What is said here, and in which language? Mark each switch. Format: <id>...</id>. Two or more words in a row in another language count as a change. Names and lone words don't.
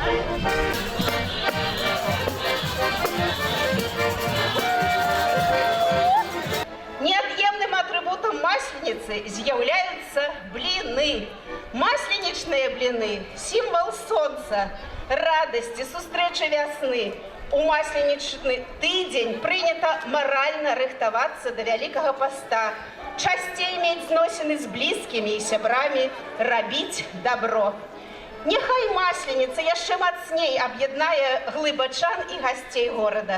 <ru>Неотъемлемым атрибутом Масленицы являются блины. Масленичные блины – символ солнца, радости,</ru> <be>сустрэчы вясны. У масленічны тыдзень прынята маральна рыхтавацца да Вялікага паста, часцей мець зносіны з блізкімі і сябрамі, рабіць дабро. Няхай Масленіца яшчэ мацней аб'яднае глыбачан і гасцей горада.</be>